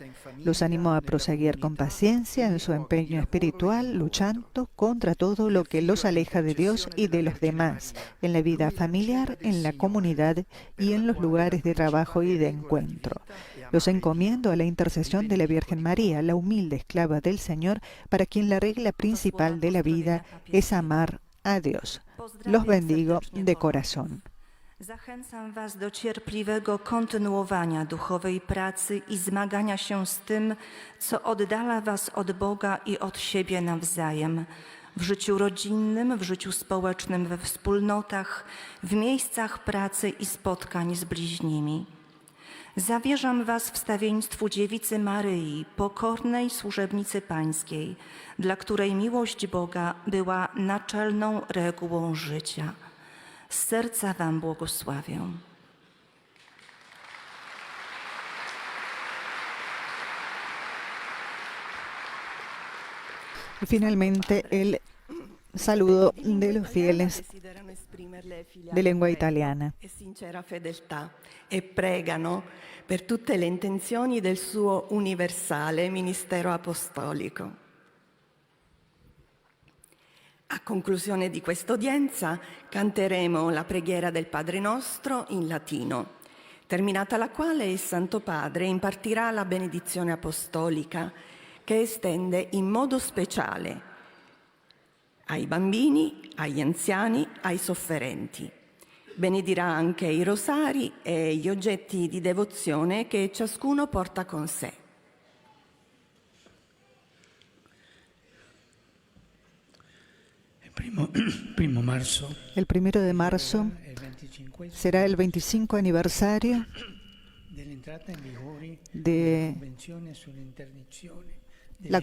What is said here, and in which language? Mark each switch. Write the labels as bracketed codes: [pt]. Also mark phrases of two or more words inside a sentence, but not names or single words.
[es] Los animo a proseguir con paciencia en su empeño espiritual, luchando contra todo lo que los aleja de Dios y de los demás, en la vida familiar, en la comunidad y en los lugares de trabajo y de encuentro. Los encomiendo a la intercesión de la Virgen María, la humilde esclava del Señor, para quien la regla principal de la vida es amar a Dios. Los bendigo de corazón. [pl] Zachęcam Was do cierpliwego kontynuowania duchowej pracy i zmagania się z tym, co oddala Was od Boga i od siebie nawzajem. W życiu rodzinnym, w życiu społecznym, we wspólnotach, w miejscach pracy i spotkań z bliźnimi. Zawierzam Was wstawiennictwu Dziewicy Maryi, pokornej służebnicy Pańskiej, dla której miłość Boga była naczelną regułą życia. Z serca Wam błogosławię. [es] Y finalmente el saludo de los fieles de lengua italiana. [it] E sincera fedeltà e pregano per tutte le intenzioni del suo universale ministero apostolico. A conclusione di questa udienza canteremo la preghiera del Padre Nostro in latino, terminata la quale il Santo Padre impartirà la benedizione apostolica che estende in modo speciale ai bambini, agli anziani, ai sofferenti. Benedirà anche i rosari e gli oggetti di devozione che ciascuno porta con sé. [es] El 1 de marzo será el 25 aniversario de la